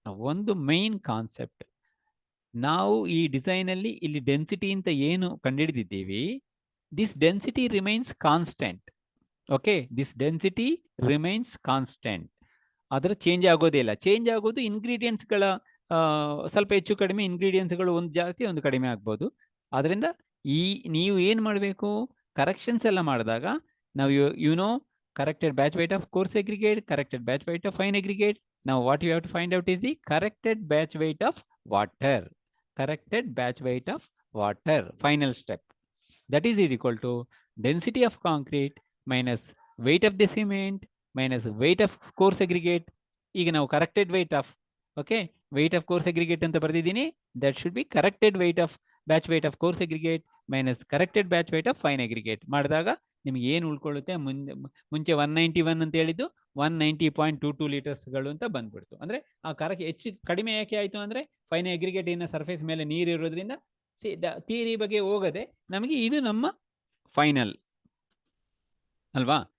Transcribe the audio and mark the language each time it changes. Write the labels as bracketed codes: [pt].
[kn] ಒಂದು main concept, ನಾವು ಈ ಡಿಸೈನ್ ಅಲ್ಲಿ ಇಲ್ಲಿ ಡೆನ್ಸಿಟಿ ಅಂತ ಏನು ಕಂಡುಹಿಡಿದಿದ್ದೀವಿ, [en] This density remains constant. [kn] Okay, [en] this density remains constant, [kn] ಅದರ ಚೇಂಜ್ ಆಗೋದೇ ಇಲ್ಲ. ಚೇಂಜ್ ಆಗೋದು ಇಂಗ್ರೀಡಿಯೆಂಟ್ಸ್ಗಳ ಸ್ವಲ್ಪ ಹೆಚ್ಚು ಕಡಿಮೆ, ಇಂಗ್ರೀಡಿಯೆಂಟ್ಸ್ಗಳು ಒಂದು ಜಾಸ್ತಿ ಒಂದು ಕಡಿಮೆ ಆಗ್ಬೋದು. ಅದರಿಂದ ನೀವು ಏನು ಮಾಡಬೇಕು, ಕರೆಕ್ಷನ್ಸ್ ಎಲ್ಲ ಮಾಡಿದಾಗ ನಾವು [en] You know corrected batch weight of coarse aggregate, corrected batch weight of fine aggregate. Now what you have to find out is the corrected batch weight of water. Corrected batch weight of water, final step. That is equal to density of concrete minus weight of the cement minus weight of coarse aggregate. [kn] ಈಗ ನಾವು [en] corrected weight of, okay, weight of coarse aggregate [kn] ಅಂತ ಬರ್ದಿದ್ದೀನಿ. [en] That should be corrected weight of batch weight of coarse aggregate minus corrected batch weight of fine aggregate. [kn] ಮಾಡಿದಾಗ ನಿಮ್ಗೆ ಏನು ಉಳ್ಕೊಳ್ಳುತ್ತೆ, ಮುಂಚೆ 191 ಅಂತ ಹೇಳಿದ್ದು 190.22 ಲೀಟರ್ಸ್ಗಳು ಅಂತ ಬಂದ್ಬಿಡ್ತು. ಅಂದ್ರೆ ಆ ಕರಕ್ಕೆ ಹೆಚ್ಚು ಕಡಿಮೆ ಯಾಕೆ ಆಯ್ತು ಅಂದ್ರೆ ಫೈನ್ ಅಗ್ರಿಗೇಟ್ ಇನ್ನ ಸರ್ಫೇಸ್ ಮೇಲೆ ನೀರು ಇರೋದ್ರಿಂದ ಥಿಯರಿ ಬಗ್ಗೆ ಹೋಗದೆ ನಮಗೆ ಇದು ನಮ್ಮ ಫೈನಲ್ ಅಲ್ವಾ.